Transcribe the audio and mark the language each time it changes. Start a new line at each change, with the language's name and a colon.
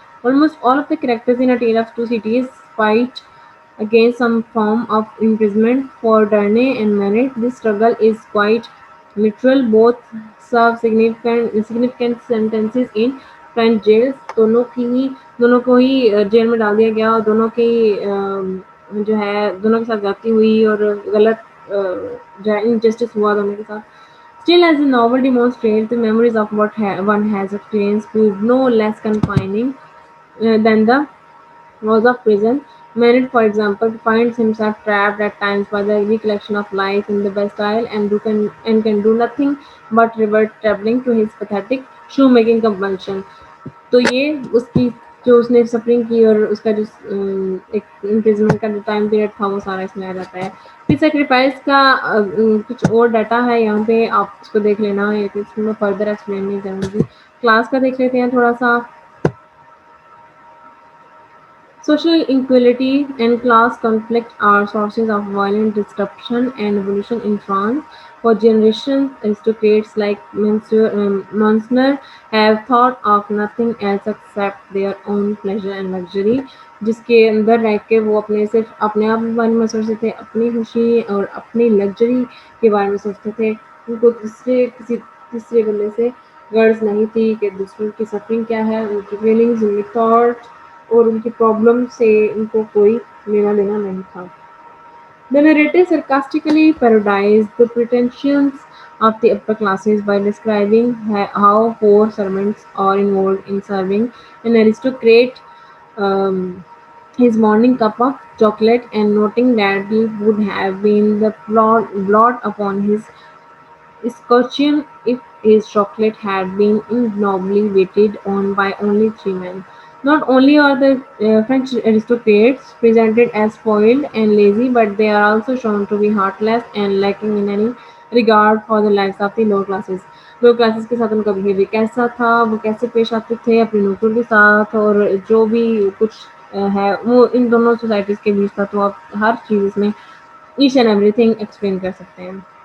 English: Almost all of the characters in Tale of Two Cities fight against some form of imprisonment. For Darnay and Manet, this struggle is quite literal. Both serve significant sentences in French jails.
Urdu: دونوں کو ہی jail میں ڈال دیا گیا، اور دونوں کی جو ہے دونوں کے ساتھ زیادتی ہوئی اور غلط جو ہے انجسٹس ہوا دونوں کے ساتھ.
English: Still, as the novel demonstrates, the memories of what one has experienced prove no less confining than the walls of prison. Merritt, for example, finds himself trapped at times by the recollection of life in the Bastille and can do nothing but revert travelling to his pathetic shoemaking compulsion.
Urdu: تو یہ اس کی جو اس نے suffering کی اور اس کا جو ایک امپریزمنٹ کا جو ٹائم پیریڈ تھا وہ سارا اس میں آ جاتا ہے. پھر سیکریفائس کا کچھ اور ڈاٹا ہے یہاں پہ، آپ اس کو دیکھ لینا، یہ اس میں فردر ایکسپلین نہیں کروں گی. کلاس کا دیکھ لیتے ہیں تھوڑا سا.
English: Social inequality and class conflict are sources of violent disruption and evolution in France. For generations, aristocrats like Monsignor have thought of nothing else except their own pleasure and luxury.
Urdu: جس کے اندر رہ کے وہ اپنے صرف اپنے آپ کے بارے میں سوچتے تھے، اپنی خوشی اور اپنی لگژری کے بارے میں سوچتے تھے. ان کو کسی تیسرے بندے سے غرض نہیں تھی کہ دوسروں کی سفرنگ کیا ہے، ان کی فیلنگز، ان کی تھاٹ اور ان کی پرابلم سے ان کو کوئی لینا دینا نہیں تھا.
English: The narrative sarcastically parodies the pretensions of the upper classes by describing how poor servants are involved in serving an aristocrat um, his morning cup of chocolate, and noting that it would have been the blot upon his escutcheon if his chocolate had been ignobly waited on by only 3 men. Not only are the French aristocrats presented as spoiled and lazy, but they are also shown to be heartless and lacking in any regard for the lives of the lower classes.
Urdu: Love classes کے ساتھ ان کا behaviour کیسا تھا، وہ کیسے پیش آتے تھے اپنے نوکر کے ساتھ، اور جو بھی کچھ ہے وہ ان دونوں سوسائٹیز کے بیچ تھا. تو آپ ہر چیز اس میں
English: each and everything
Urdu: explain کر سکتے ہیں.